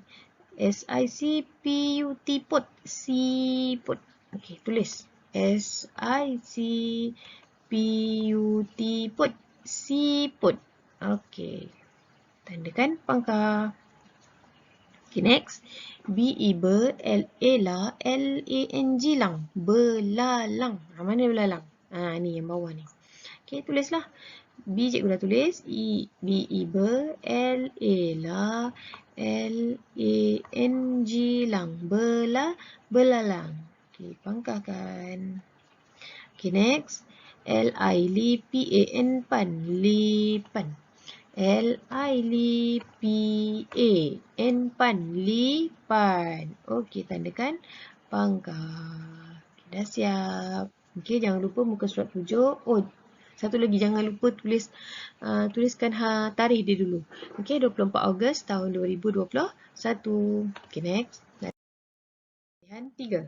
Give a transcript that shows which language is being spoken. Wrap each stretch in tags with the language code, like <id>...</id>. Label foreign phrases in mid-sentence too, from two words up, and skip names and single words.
<ms>Sicput, put, siput. Okey, tulis. Sicput, put, siput. Okey. Tandakan pangkah.</ms> <en>Okay, next. Be,</en> <ms>la, lang, lang. Belalang. Mana belalang? Ni yang bawah ni. Okay, tulislah. B cikgu dah tulis. La, lang. Belalang. Okay, pangkahkan.</ms> <en>Okay, next.</en> <ms>Lipan, lipan. Lipan, lipan. Okey, tandakan pangkah. Okay, dah siap. Okey, jangan lupa muka surat 7. Oh, satu lagi jangan lupa tuliskan tarikh dia dulu. Okey, 24 Ogos tahun 2021.</ms> <en>Okey, next.</en> <ms>Latihan 3.</ms>